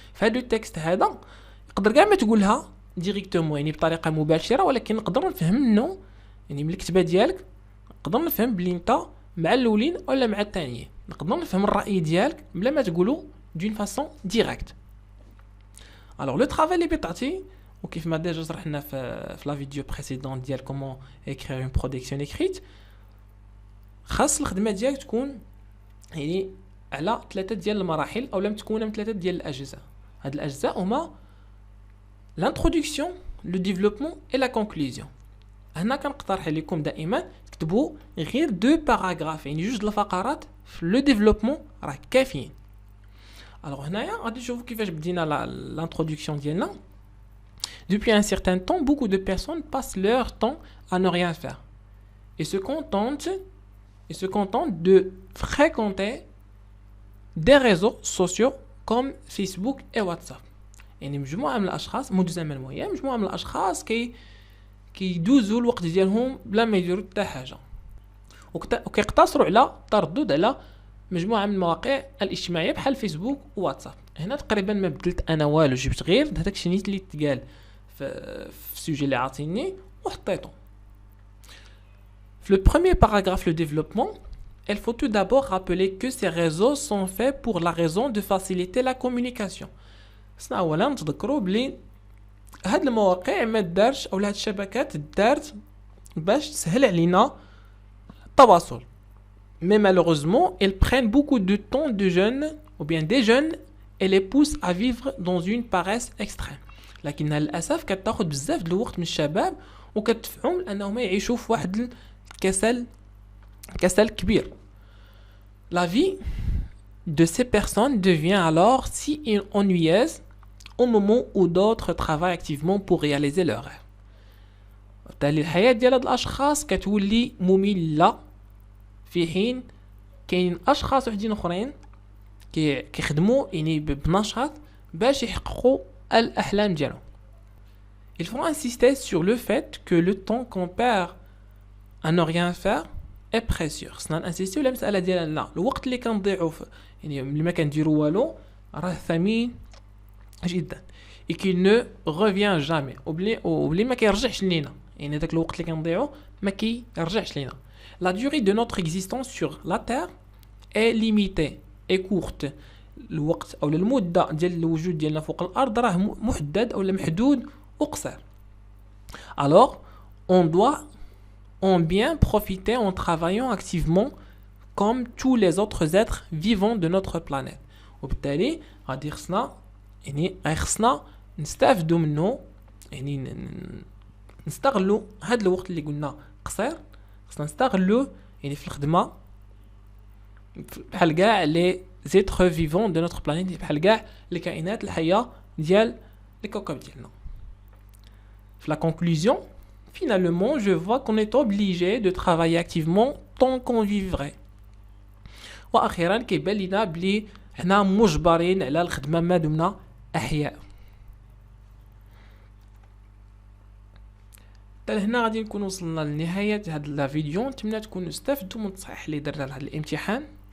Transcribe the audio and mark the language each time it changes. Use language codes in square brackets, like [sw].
[ar] فهادو التكست هذا يقدر كاع ما تقولها ديريكتومون يعني بطريقه مباشره، ولكن نقدر نفهم منه يعني من الكتابه ديالك نقدر نفهم بلي انت مع الاولين ولا مع الثانيين، نقدر نفهم الراي ديالك بلا ما تقولو دون فاسون ديريكت. الوغ لو طرافاي اللي بتعطي وكيف ما ديجا شرحنا في لا فيديو بريسيدون ديال كومون اكرير اون برودكسيون اكريت، خاص الخدمه ديالك تكون يعني على 3 ديال المراحل او لم تكون من 3 ديال الاجزاء. هاد الاجزاء هما [fr] l'introduction, le développement et la conclusion. [ar] هنا كنقترح لكم دائما تكتبوا غير 2 باراغراف يعني 2 الفقرات في لو ديفلوبمون راه كافيين. الوغ هنايا غادي نشوفوا كيفاش بدينا l'introduction ديالنا. [fr] Depuis un certain temps, beaucoup de personnes passent leur temps à ne rien faire et se contentent de fréquenter des réseaux sociaux comme Facebook et WhatsApp. [ar] يعني مجموعه من الاشخاص منذ زمن معين مجموعه من الاشخاص كيدوزوا الوقت ديالهم بلا ما يديروا حتى حاجه وكيقتصروا على التردد على مجموعه من المواقع الاجتماعيه بحال فيسبوك وواتساب. هنا تقريبا ما بدلت انا والو، جبت غير هذاك الشيء اللي تقال في السوجي اللي عاطيني وحطيته. [fr] في le premier paragraphe le développement, il faut tout d'abord rappeler que ces réseaux sont faits pour la raison de faciliter la communication. [ar] خصنا اولا نتذكروا بلي هاد المواقع ما دارش او هاد الشبكات دارت باش تسهل علينا التواصل. [fr] mais malheureusement elles prennent beaucoup de temps de jeunes ou bien des jeunes et les poussent à vivre dans une paresse extrême. [ar] لكنها للاسف كتاخذ بزاف د الوقت من الشباب وكتدفعهم لانهم يعيشوا في واحد الكسل كبير. [fr] la vie de ces personnes devient alors si ennuyeuse au moment où d'autres travaillent activement pour réaliser leurs rêves. [ar] بالتالي الحياة ديال هاد الأشخاص كتولي مملة في حين كاين أشخاص وحدين أخرين كيخدموا يعني بنشاط باش يحققوا الأحلام ديالهم. [fr] Il faut insister sur le fait que le temps qu'on perd à ne rien faire est précieux. [ar] خصنا نانسيستيو على المسألة ديالنا الوقت اللي كنضيعوا يعني اللي ما كنديروا والو راه ثمين جدا [fr] et qu'il ne revient jamais [ar] وبلي ما كيرجعش لينا. يعني داك الوقت اللي كنضيعو ما كيرجعش لينا. [fr] La durée de notre existence sur la terre est limitée et courte. [ar] الوقت او المده ديال الوجود ديالنا فوق الارض راه محدد او محدود وقصير. [fr] Alors on doit en bien profiter en travaillant activement comme tous les autres êtres vivants de notre planète. [ar] وبالتالي غادي خصنا نستافدوا منه، يعني نستغلوا هذا الوقت اللي قلنا قصير، خصنا نستغلوه يعني في الخدمه بحال كاع [fr] لي زيتر فيفون دو نوتر بلانيت، [ar] بحال كاع الكائنات الحيه ديال الكوكب ديالنا. [fr] في la conclusion, finalement, je vois qu'on est obligé de travailler activement tant qu'on vivrait. [ar] واخيرا كيبان لينا بلي حنا مجبرين على الخدمه ما دمنا احياء. حتى هنا غادي نكون وصلنا لنهايه هذا الفيديو. نتمنى تكونوا استفدتوا من التصحيح اللي درنا لهذا الامتحان.